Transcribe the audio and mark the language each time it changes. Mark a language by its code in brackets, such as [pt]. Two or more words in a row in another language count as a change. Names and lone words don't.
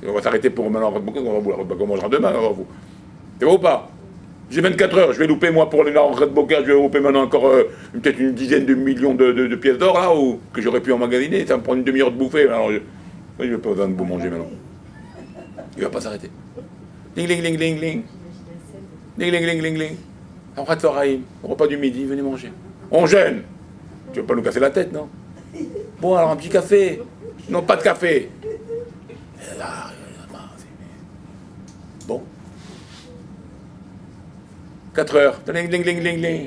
[fr] On va s'arrêter pour maintenant un road boker. On mangera demain, alors vous. C'est vrai ou pas? J'ai 24 heures, je vais louper moi pour les road boker, je vais louper maintenant encore peut-être une dizaine de millions de pièces d'or là, ou que j'aurais pu emmagasiner. Ça me prend une demi-heure de bouffer. Alors je n'ai pas besoin de vous manger maintenant. Il ne va pas s'arrêter. Ling, ling, ling, ling, ling. Ling, ling, ling, ling, ling. Arafat Soraïm, repas du midi, venez manger. On jeûne. Tu veux pas nous casser la tête, non? Bon, alors un petit café. Non, pas de café. Bon. 4 heures. Ling, ling, ling, ling, ling.